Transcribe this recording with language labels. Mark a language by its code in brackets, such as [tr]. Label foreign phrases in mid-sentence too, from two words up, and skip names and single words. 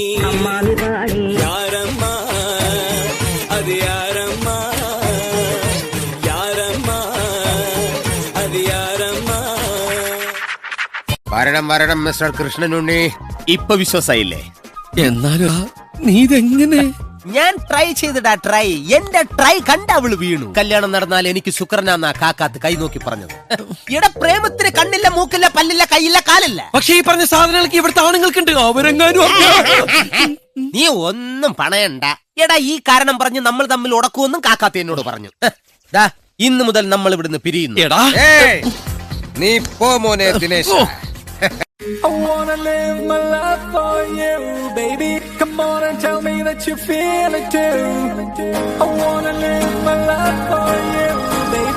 [ta] யாரம்மா அது யாரம்மா, யாரம்மா அது யாரம்மா. [ml] വരണം വരണം മിസ്റ്റർ കൃഷ്ണനുണ്ണി, ഇപ്പൊ വിശ്വാസായില്ലേ? എന്നാലും നീ ഇതെങ്ങനെ? ഞാൻ ട്രൈ ചെയ്തിടാ, ട്രൈ. എന്റെ ട്രൈ കണ്ട അവള് വീണു. കല്യാണം നടന്നാൽ എനിക്ക് ശുക്രനാന്നാ കാക്കാത്ത് കൈ നോക്കി പറഞ്ഞത്. ഇവിടെ പ്രേമത്തിന് കണ്ണില്ല, മൂക്കില്ല, പല്ലില്ല, കൈയില്ല, കാലില്ല. പക്ഷെ ഈ പറഞ്ഞ സാധനങ്ങൾക്ക് ഇവിടുത്തെ ആണുങ്ങൾക്കുണ്ട്. അവരെങ്ങാനും നീ ഒന്നും പണയണ്ട. എടാ, ഈ കാരണം പറഞ്ഞ് നമ്മൾ തമ്മിൽ ഉടക്കുമെന്നും കാക്കാത്ത എന്നോട് പറഞ്ഞു. ഇന്ന് മുതൽ നമ്മൾ ഇവിടുന്ന് പിരിയുന്നു. എടാ നീ പോ മോനെ ദിനേശ്. [en] I wanna live my life for you, baby. Come on and tell me that you feel it too. I wanna live my life for you, baby.